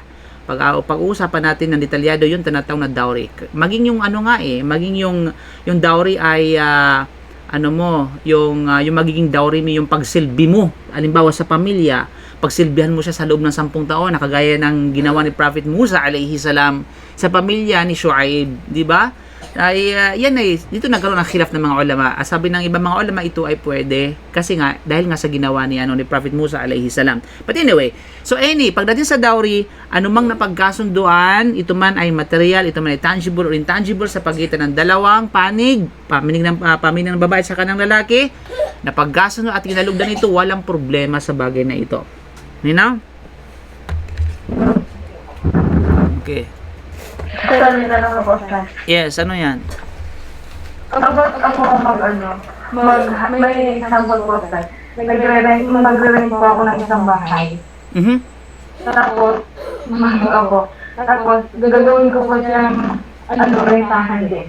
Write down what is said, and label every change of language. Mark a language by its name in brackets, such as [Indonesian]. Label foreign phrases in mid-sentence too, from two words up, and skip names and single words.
[Filipino] Pag-uusapan natin ng detalyado yung tinatawag na dowry. Maging yung maging yung dowry ay yung magiging dowry mo, yung pagsilbi mo. Halimbawa sa pamilya, pagsilbihan mo siya sa loob ng 10 taon, nakagaya ng ginawa ni Prophet Musa [Arabic] alayhi salam [Filipino] sa pamilya ni Shuaib, di ba? Yan ay dito nagkaroon ng khilaf ng mga ulama. Sabi ng ibang mga ulama, ito ay pwede kasi nga dahil nga sa ginawa ni Prophet Musa [Arabic] alayhi salam. [English] But anyway, [Filipino] so pagdating sa dowry, anumang napagkasunduan, ito man ay material, ito man ay [English] tangible or intangible [Filipino] sa pagitan ng dalawang panig ng babae sa kanang lalaki, napagkasundo at kinalugdan ito, walang problema sa bagay na ito. [English] You know? Okay. Yes, [Filipino] ano yan? May example po, sir. Magre-rent po ako ng isang bahay. Tapos, gagawin ko po siyang rentahan din.